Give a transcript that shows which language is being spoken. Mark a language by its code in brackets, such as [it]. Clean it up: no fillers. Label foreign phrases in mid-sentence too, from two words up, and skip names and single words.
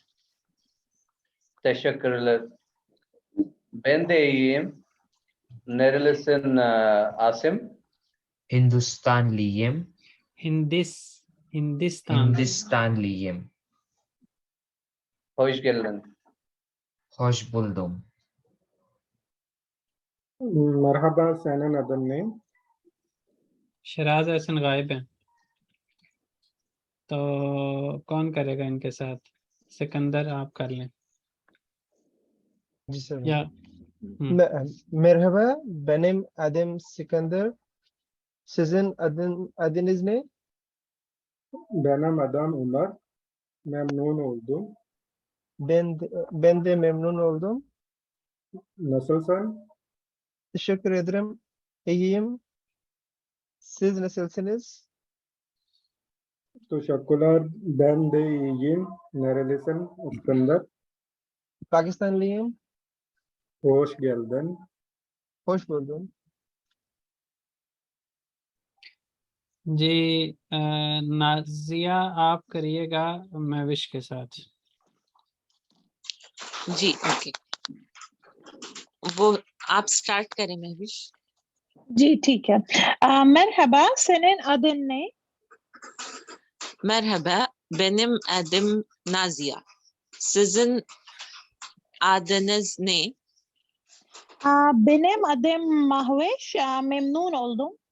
[tr] Teşekkürler. Ben de iyiyim. Nerelisin Asim? Hindistanlıyım. Hindistan। Hindistanlıyım. Hoş geldin. Hoş buldum. Merhaba senin adın ne [hi] शराज हसन गायब हैं, तो कौन करेगा इनके साथ? सिकंदर आप कर लें जी सर। या [tr] merhaba, benim adım Sikandar. Sizin adınız ne? Benim adım Umar memnun oldum. Ben de memnun oldum. Nasılsın? Teşekkür ederim. İyiyim. Siz nasılsınız? Teşekkürler. Ben de iyiyim. Nerelisin? İskender. Pakistanlıyım. Hoş geldin. Hoş buldum. [hi] जी नाजिया आप करिएगा महविश के साथ। जी ओके, वो आप स्टार्ट करें महविश। जी ठीक है। [tr] merhaba, senin adın ne? Merhaba, benim adım Nazia. Sizin adınız ne? Benim adım Mahveş. Memnun oldum.